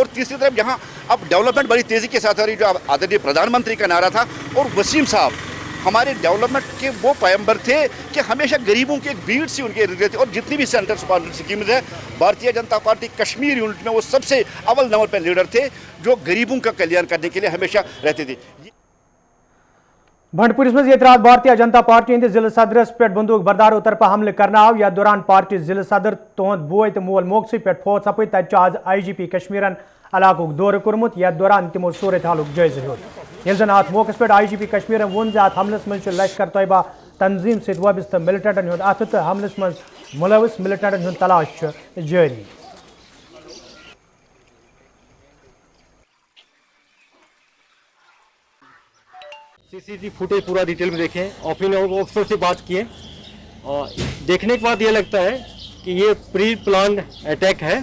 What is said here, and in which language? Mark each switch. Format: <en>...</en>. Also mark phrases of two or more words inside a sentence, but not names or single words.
<hi>और तीसरी तरफ यहाँ अब डेवलपमेंट बड़ी तेज़ी के साथ आ रही, जो आदरणीय प्रधानमंत्री का नारा था, और वसीम साहब हमारे डेवलपमेंट के वो पैगंबर थे कि हमेशा गरीबों की एक भीड़ सी उनके इर्द गिर्द थी। और जितनी भी</hi> <en>Centre Sponsored Schemes</en> <hi>है, भारतीय जनता पार्टी कश्मीर यूनिट में वो सबसे अव्वल नंबर पर लीडर थे जो गरीबों का कल्याण करने के लिए हमेशा रहते थे।</hi> <ks>बंडपुरिस मज एतराज भारतीय जनता पार्टी हंदिस जिले सदरस पे बंदूक बरदारों तरफ हमले करना आव। यथ दौरान पार्टी जिले सदर तोंद बोय तो मोल मोकसी पे फौत सपद तत आज IGP कश्मीरन इलाकुक दौर कोर्मुत। यथ दौरान तमो सूरत हालुक जायजा हेत। येल जन अत मौकस पे IGP कश्मीरन वोन जे अत हमलस मज लश्कर तैयबा तंजीम सत वाबस्त मिलिटेंटन हुंद अत तो हमलस मज मुलविस मिलिटेंटन हुंद तलाश जारी।</ks> <hi>CCTV फुटेज पूरा डिटेल में देखें और फिर ऑफिसर से बात किए, और देखने के बाद ये लगता है कि ये</hi> <en>pre planned attack</en> <hi>है।</hi>